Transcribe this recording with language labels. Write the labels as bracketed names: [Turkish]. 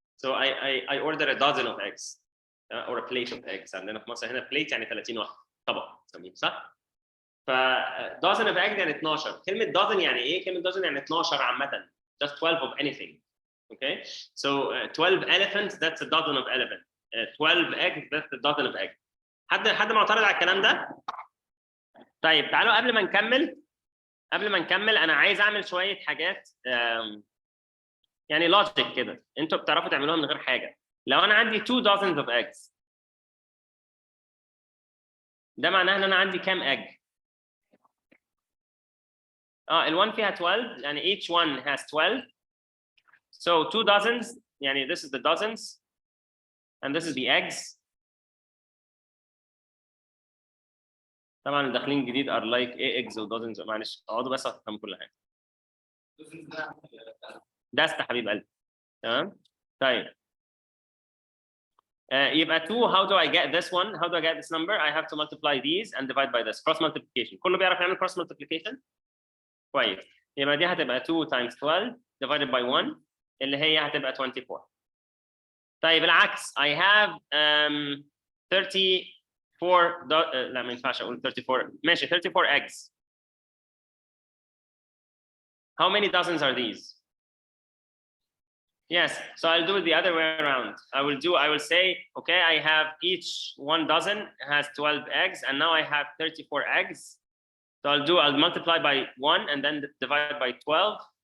[English] So I order a dozen of eggs or a plate of eggs. [Arabic] عندنا في مصر هنا plate يعني 30 واحد طبق نسميه صح؟ ف [English] dozen of eggs [Arabic] يعني 12. كلمة dozen يعني إيه؟ كلمة dozen يعني 12 عامة. [English] Just 12 of anything. Okay? So 12 elephants, that's a dozen of elephant. 12 eggs, that's a dozen of eggs. [Arabic] حد معترض على الكلام ده؟ طيب تعالوا قبل ما نكمل أنا عايز أعمل شوية حاجات يعني لوجيك كده انتوا بتعرفوا تعملوها من غير حاجه. لو انا عندي [English] 2 dozens of eggs [Arabic] ده معناه ان انا عندي كام egg؟ ال1 فيها 12 يعني [English] each one has 12. So 2 dozens يعني this is the dozens and this is the eggs. [Arabic] طبعا اللي داخلين جديد [English] are like eggs [Arabic] و dozens. معلش اقعدوا بس افهموا كل حاجه. ده حبيب قلبي. تمام؟ طيب يبقى [English] 2 how do I get this one? How do I get this number? I have to multiply these and divide by this. Cross multiplication. [Arabic] كله بيعرف يعمل cross multiplication؟ كويس. يبقى دي هتبقى [English] 2 times 12 divided by 1 [Arabic] اللي هي هتبقى 24. طيب العكس [English] I have 34 [Arabic] لا ما ينفعش اقول 34 ماشي 34 eggs. [English] How many dozens are these? Yes, so I'll do it the other way around. I will say, okay, I have each 1 dozen has 12 eggs, and now I have 34 eggs. So I'll multiply by 1 and then divide by 12.